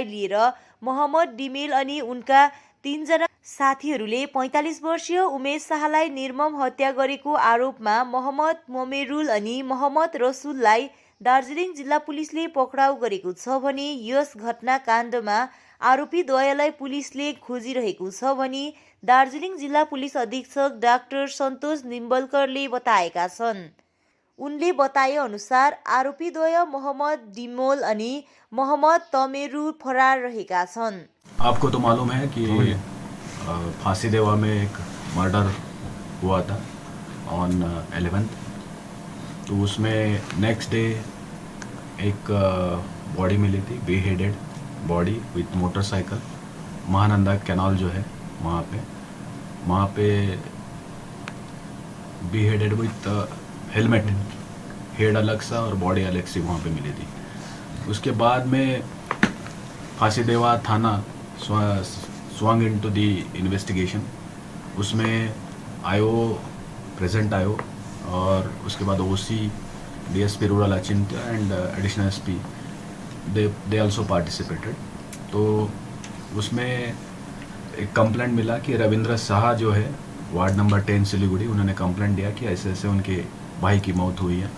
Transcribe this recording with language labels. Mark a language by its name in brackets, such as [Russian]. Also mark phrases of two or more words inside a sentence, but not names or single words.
[Nepali] लिएर मोहम्मद डिमेल अनि उनका 3 जना साथीहरूले 45 वर्षीय उमेश शाहलाई निर्मम हत्या गरेको आरोपमा मोहम्मद मोमेरुल अनि मोहम्मद रसुललाई दार्जिलिङ जिल्ला पुलिसले पक्राउ गरेको छ भने यस घटनाकाण्डमा आरोपी द्वयलाई पुलिसले खोजिरहेको छ भनी दार्जिलिङ जिल्ला पुलिस अधीक्षक डाक्टर सन्तोष निम्बलकरले बताएका छन्। उनले बताए अनुसार आरोपी द्वय मोहम्मद डिमोल अनि मोहम्मद तमेरु फरार रहेका छन्। [Hindi] आपको तो मालूम है कि फांसीदेवा में एक मर्डर हुआ था ऑन 11th, तो उसमें नेक्स्ट डे एक बॉडी मिली थी, [English] beheaded body with motorcycle, [Hindi] महानंदा कैनाल जो है वहाँ पे [English] beheaded with helmet, [Hindi] हेड अलग सा और बॉडी अलग सी वहाँ पे मिली थी। उसके बाद में फांसीदेवा थाना [English] swung into the investigation, [Hindi] उसमें [English] IO present IO [Hindi] और उसके बाद [English] OC DSP rural [Hindi] अचिंत्य [English] and additional SP they also participated. [Hindi] तो उसमें एक कंप्लेंट मिला कि रविंद्र शाह जो है [English] ward number [Hindi] 10 सिलीगुड़ी, उन्होंने कंप्लेंट दिया कि ऐसे ऐसे उनके भाई की मौत हुई है।